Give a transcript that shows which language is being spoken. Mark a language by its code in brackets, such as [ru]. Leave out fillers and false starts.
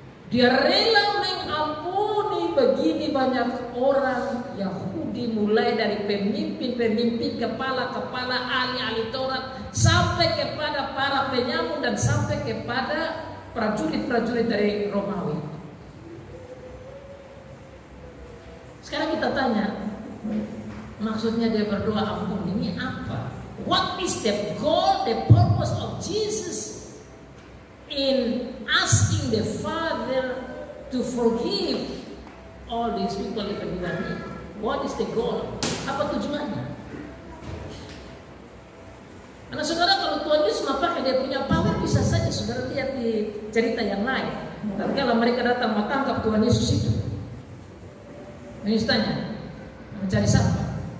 [id] Dia rela mengampuni begini banyak orang Yahudi, mulai dari pemimpin-pemimpin, kepala-kepala, ahli-ahli Taurat, sampai kepada para penyamun dan sampai kepada prajurit-prajurit dari Romawi. Sekarang kita tanya, maksudnya dia berdoa ampun ini apa? [en] What is the goal, the purpose of Jesus in asking the Father to forgive all these people even me? What is the goal? [id] Apa tujuannya? Karena saudara, kalau Tuhan Yesus memakai dia punya power, bisa saja saudara lihat di cerita yang lain. Dan kalau mereka datang menangkap Tuhan Yesus itu, Yesus tanya, mencari siapa?